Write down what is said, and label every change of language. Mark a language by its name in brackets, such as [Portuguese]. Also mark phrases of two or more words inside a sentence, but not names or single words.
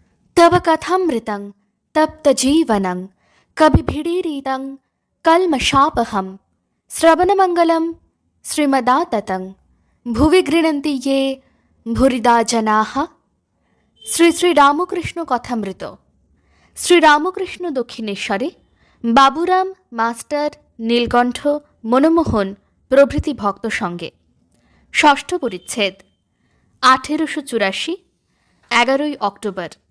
[Sanskrit] तव कथामृतं तप्तजीवनं कविभिडीरितं कल्मषापहं श्रवणमङ्गलं श्रीमदाततं भुवि गृह्णन्ति ये भूरिदा जनाः। [Bangla] শ্রী শ্রী রামকৃষ্ণ কথামৃত। শ্রীরামকৃষ্ণ দক্ষিণেশ্বরে বাবুরাম মাস্টার নীলকণ্ঠ মনমোহন প্রভৃতি ভক্ত সঙ্গে ষষ্ঠ পরিচ্ছেদ 1884 11 অক্টোবর।